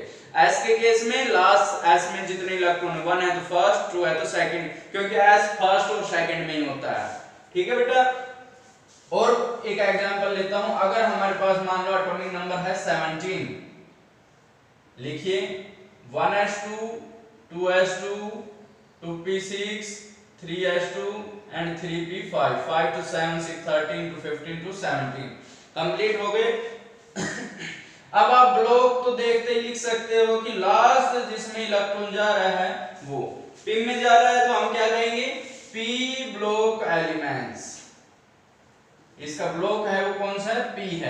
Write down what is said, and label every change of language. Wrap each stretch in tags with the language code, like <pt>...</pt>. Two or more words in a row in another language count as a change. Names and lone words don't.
<hi>एस के केस में लास्ट एस में जितने इलेक्ट्रॉन 1 है तो फर्स्ट 2 है तो सेकंड, क्योंकि एस फर्स्ट और सेकंड में ही होता है। ठीक है बेटा। और एक एग्जांपल लेता हूं, अगर हमारे पास मान लो</hi> <en>atomic number</en> <hi>है 17, लिखिए 1s2 2s2 2p6 3s2 and 3p5 5 to 7 6 13 to 15 to 17 कंप्लीट हो गए। अब आप ब्लॉक तो देखते ही लिख सकते हो कि लास्ट जिसमें इलेक्ट्रॉन जा रहा है वो पी में जा रहा है तो हम क्या कहेंगे</hi> <en>P block elements.</en> <hi>इसका ब्लॉक है वो कौन सा है पी है।</hi>